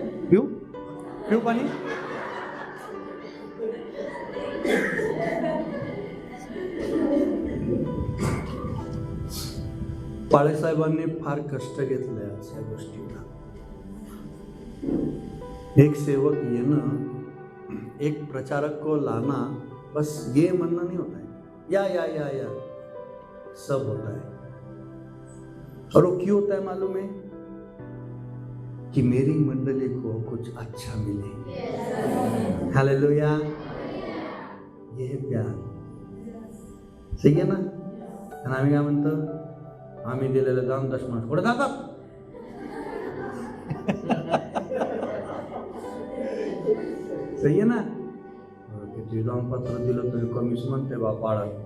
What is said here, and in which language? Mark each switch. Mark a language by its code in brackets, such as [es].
[mr] पिऊ पिऊ पाणी। बाळासाहेबांनी फार कष्ट घेतले आज या गोष्टीला। एक सेवक येणं, [hi] एक प्रचारक को लाना, बस ये म्हणना नहीं होता है, या या या या सब होता है। और वो क्यों होता है मालूम है? कि मेरी मंडली को कुछ अच्छा मिले। हालेलुया, ये है प्यार। सही है ना? [mr] आणि आम्ही काय म्हणतो, आम्ही दिलेलं दान दशमान कुठे जातात? [hi] सही है ना? [mr] किती दान पत्र दिलं तरी कमीच म्हणते बा पाळा।